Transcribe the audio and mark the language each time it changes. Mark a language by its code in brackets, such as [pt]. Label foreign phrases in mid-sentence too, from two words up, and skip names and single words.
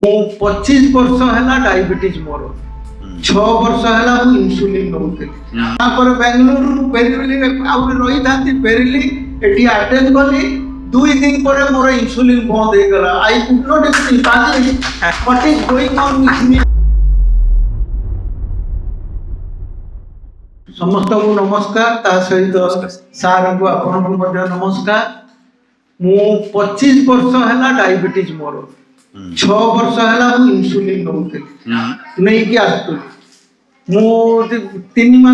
[or] 25 ବର୍ଷ ହେଲା ଡାଇବେଟିସ୍ ମୋର 6 ବର୍ଷ ହେଲା ମୁଁ ଇନ୍ସୁଲିନ୍ ନଉଥିଲି ତାପରେ ବାଙ୍ଗାଲୋରରୁ ଫେରିଲି ଆହୁରି ରହିଥାନ୍ତି ଫେରିଲି ଏଠି ଆଟେଣ୍ଡ କଲି 2 ଦିନ ପରେ ମୋର ଇନ୍ସୁଲିନ୍ ବନ୍ଦ ହେଇଗଲା [en] I could not imagine what is going on with me [or] ସମସ୍ତଙ୍କୁ ନମସ୍କାର ତା ସହିତ ସାର୍ଙ୍କୁ ଆପଣଙ୍କୁ ମଧ୍ୟ ନମସ୍କାର ମୁଁ 25 ବର୍ଷ ହେଲା ଡାଇବେଟିସ୍ ମୋର 6 ବର୍ଷ ହେଲା ମୁଁ ଇନ୍ସୁଲିନ୍ ନଉଥିଲି ନେଇକି ଆସୁଥିଲି ମୁଁ 3 ମାସ